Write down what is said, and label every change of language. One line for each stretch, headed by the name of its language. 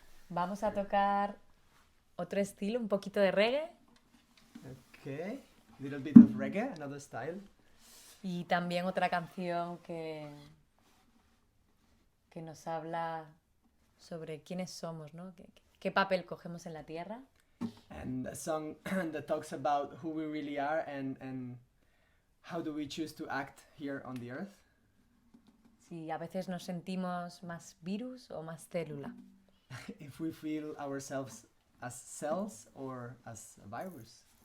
Spanish: vamos a tocar otro estilo, un poquito de reggae.
English: Okay, little bit of reggae, another style.
Spanish: Y también otra canción que nos habla sobre quiénes somos, ¿no? ¿Qué papel cogemos en la tierra?
English: And a song that talks about who we really are and how do we choose to act here on the earth.
Spanish: Si a veces nos sentimos más virus o más célula.
English: If we feel ourselves as cells or as a virus.